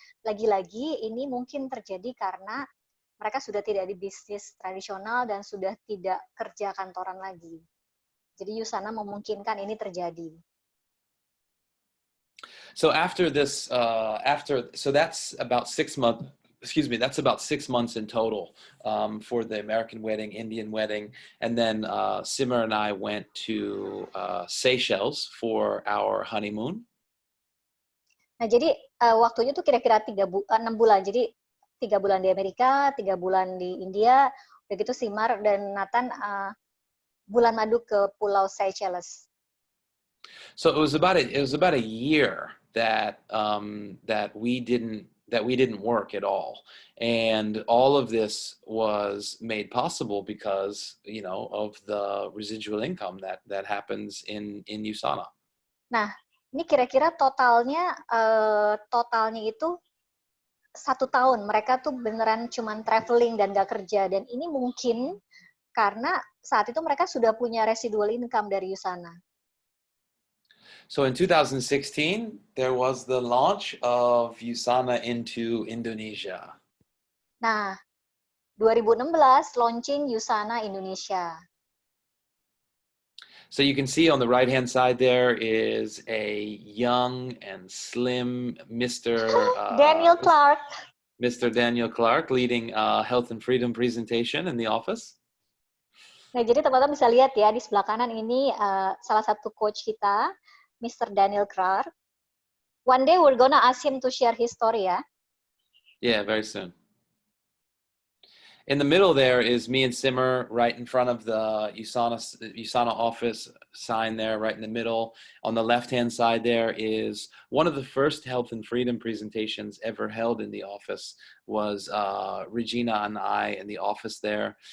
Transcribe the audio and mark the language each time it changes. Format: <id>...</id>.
<id>Lagi-lagi ini mungkin terjadi karena mereka sudah tidak di bisnis tradisional dan sudah tidak kerja kantoran lagi. Jadi Usana memungkinkan ini terjadi.</id> <en>So after this, so that's about 6 months. Excuse me, that's about 6 months in total for the American wedding, Indian wedding, and then Simmer and I went to Seychelles for our honeymoon.</en> <id>Nah, jadi waktunya tuh kira-kira 6 bulan. Jadi 3 bulan di Amerika, 3 bulan di India. Begitu Simar dan Nathan bulan madu ke Pulau Seychelles.</id> <en>So it was about a year that we didn't work at all, and all of this was made possible because of the residual income that happens in Usana.</en> <id>Nah, ini kira-kira totalnya itu 1 tahun. Mereka tuh beneran cuman traveling dan gak kerja, dan ini mungkin karena saat itu mereka sudah punya residual income dari Usana.</id> <en>So in 2016, there was the launch of Usana into Indonesia.</en> <id>Nah, 2016 launching Usana Indonesia.</id> <en>So you can see on the right-hand side there is a young and slim Daniel Clark. Mr. Daniel Clark leading a health and freedom presentation in the office.</en> <id>Nah, jadi teman-teman bisa lihat ya, di sebelah kanan ini salah satu coach kita, Mr. Daniel Clark.</id> <en>One day we're gonna ask him to share his story ya. Yeah, very soon. In the middle there is me and Simmer right in front of the Usana office sign there, right in the middle. On the left-hand side there is one of the first health and freedom presentations ever held in the office was Regina and I in the office there.</en>